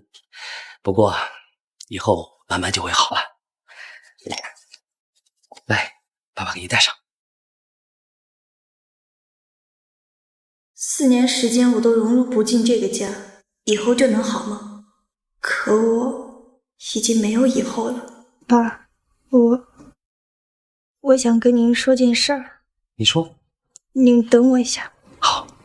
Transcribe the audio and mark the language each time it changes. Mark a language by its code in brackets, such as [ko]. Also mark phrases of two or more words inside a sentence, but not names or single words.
[zh] 不過以後慢慢就會好了。來，爸爸給你戴上。 4年時間我都融入不進這個家，以後就能好嗎？可我已經沒有以後了。爸，我想跟您說件事兒。你說。您等我一下。好。